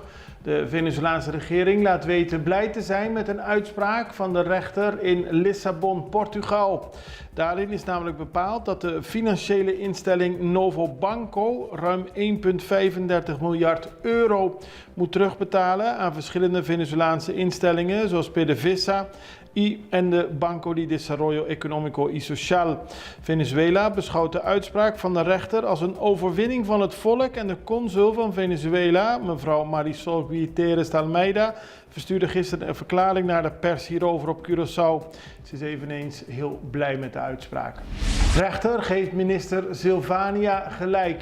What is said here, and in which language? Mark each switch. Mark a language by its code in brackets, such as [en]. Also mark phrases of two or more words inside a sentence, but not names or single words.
[nl] De Venezolaanse regering laat weten blij te zijn met een uitspraak van de rechter in Lissabon, Portugal. Daarin is namelijk bepaald dat de financiële instelling Novo Banco ruim 1,35 miljard euro moet terugbetalen aan verschillende Venezolaanse instellingen zoals PDVSA en de Banco de Desarrollo Económico y Social. Venezuela beschouwt de uitspraak van de rechter als een overwinning van het volk en de consul van Venezuela, mevrouw Marisol Gutierrez de Almeida, verstuurde gisteren een verklaring naar de pers hierover op Curaçao. Ze is eveneens heel blij met de uitspraak. De rechter geeft minister Silvania gelijk.